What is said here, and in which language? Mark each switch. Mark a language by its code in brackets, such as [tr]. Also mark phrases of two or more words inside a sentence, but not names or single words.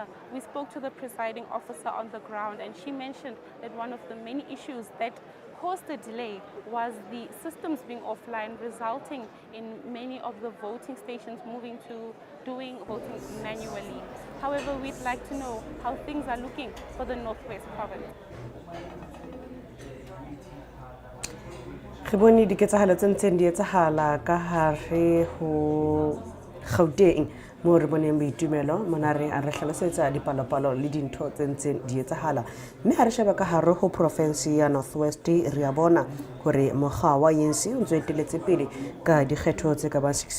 [en] We spoke to the presiding officer on the ground, and she mentioned that one of the many issues that caused the delay was the systems being offline, resulting in many of the voting stations moving to doing voting manually. However, we'd like to know how things are looking for the Northwest province. [st] Re bone diketsahalo tse ntseng di etsahala ka hare ho Gauteng mo re boneng boitumelo mona re a re hlalosetsa dipalopalo le dintho tse ntseng di etsahala mme ha re sheba ka hare ho province ya Northwest re a bona hore mokga wa ANC o ntseteletse pele ka dikgetho tse ka ba